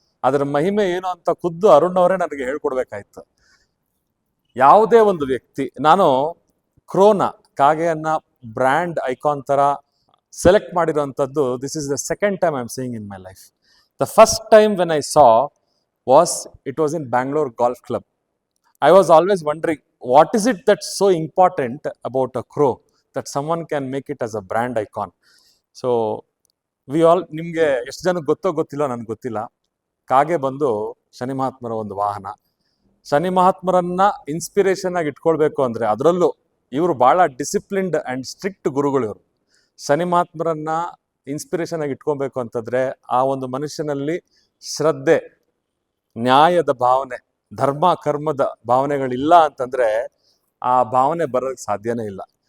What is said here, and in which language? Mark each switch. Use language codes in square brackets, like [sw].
[kn] ಅದರ ಮಹಿಮೆ ಏನು ಅಂತ ಖುದ್ದು ಅರುಣ್ ಅವರೇ ನನಗೆ ಹೇಳ್ಕೊಡ್ಬೇಕಾಯ್ತು. ಯಾವುದೇ ಒಂದು ವ್ಯಕ್ತಿ, ನಾನು ಕ್ರೋನ ಕಾಗೆಯನ್ನ ಬ್ರ್ಯಾಂಡ್ ಐಕಾನ್ ಥರ select ಮಾಡಿರೋಂಥದ್ದು, [en] This is the second time I am seeing in my life. The first time when I saw it was in Bangalore Golf Club. I was always wondering, what is it that's so important about a crow that someone can make it as a brand icon? So we all, [kn] ನಿಮಗೆ ಎಷ್ಟು ಜನಕ್ಕೆ ಗೊತ್ತೋ ಗೊತ್ತಿಲ್ಲ, ನನಗೆ ಗೊತ್ತಿಲ್ಲ. ಕಾಗೆ ಬಂದು ಶನಿ ಮಹಾತ್ಮರ ಒಂದು ವಾಹನ. ಶನಿ ಮಹಾತ್ಮರನ್ನ ಇನ್ಸ್ಪಿರೇಷನ್ ಆಗಿ ಇಟ್ಕೊಳ್ಬೇಕು ಅಂದರೆ, ಅದರಲ್ಲೂ ಇವರು ಭಾಳ ಡಿಸಿಪ್ಲಿನ್ಡ್ ಆ್ಯಂಡ್ ಸ್ಟ್ರಿಕ್ಟ್ ಗುರುಗಳು ಇವರು. ಶನಿ ಮಹಾತ್ಮರನ್ನ ಇನ್ಸ್ಪಿರೇಷನ್ ಆಗಿ ಇಟ್ಕೊಬೇಕು ಅಂತಂದರೆ ಆ ಒಂದು ಮನುಷ್ಯನಲ್ಲಿ ಶ್ರದ್ಧೆ, ನ್ಯಾಯದ ಭಾವನೆ, ಧರ್ಮ ಕರ್ಮದ ಭಾವನೆಗಳಿಲ್ಲ ಅಂತಂದರೆ ಆ ಭಾವನೆ ಬರೋಕ್ಕೆ ಸಾಧ್ಯನೇ ಇಲ್ಲ.